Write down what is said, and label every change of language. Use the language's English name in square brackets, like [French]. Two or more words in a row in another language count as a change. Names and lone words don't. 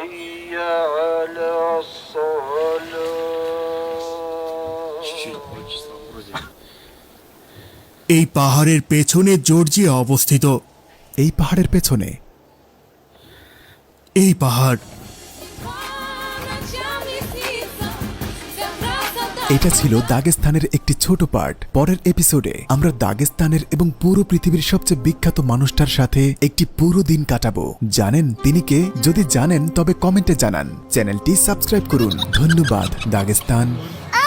[Bangla] এই পাহাড়ের পেছনে জর্জিয়া অবস্থিত। এই পাহাড়ের পেছনে এই পাহাড় [Russian] Ночами снится вся красота. [Bangla] এটা ছিল দাগেস্তানের একটি ছোট পার্ট। পরের এপিসোডে আমরা দাগেস্তানের এবং পুরো পৃথিবীর সবচেয়ে বিখ্যাত মানুষটার সাথে একটি পুরো দিন কাটাবো। জানেন তিনি কে? যদি জানেন তবে কমেন্টে জানান। চ্যানেলটি সাবস্ক্রাইব করুন। ধন্যবাদ দাগেস্তান।